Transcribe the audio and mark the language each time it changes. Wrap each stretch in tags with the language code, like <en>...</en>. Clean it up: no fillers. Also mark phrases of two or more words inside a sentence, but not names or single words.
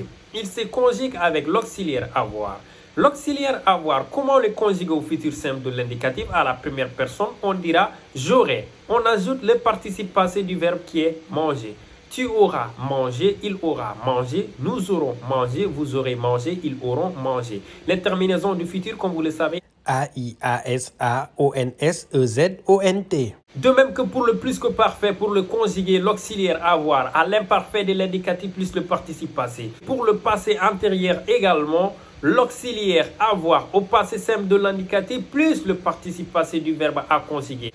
<fr>Il se conjugue avec l'auxiliaire avoir. L'auxiliaire avoir, comment le conjuguer au futur simple de l'indicatif à la première personne? On dira j'aurai. On ajoute le participe passé du verbe qui est manger. Tu auras mangé, il aura mangé, nous aurons mangé, vous aurez mangé, ils auront mangé. Les terminaisons du futur, comme vous le savez, A-I-A-S-A-O-N-S-E-Z-O-N-T. De même que pour le plus que parfait, pour le conjuguer, l'auxiliaire avoir à l'imparfait de l'indicatif plus le participe passé. Pour le passé antérieur également, l'auxiliaire avoir au passé simple de l'indicatif plus le participe passé du verbe à conjuguer.</fr>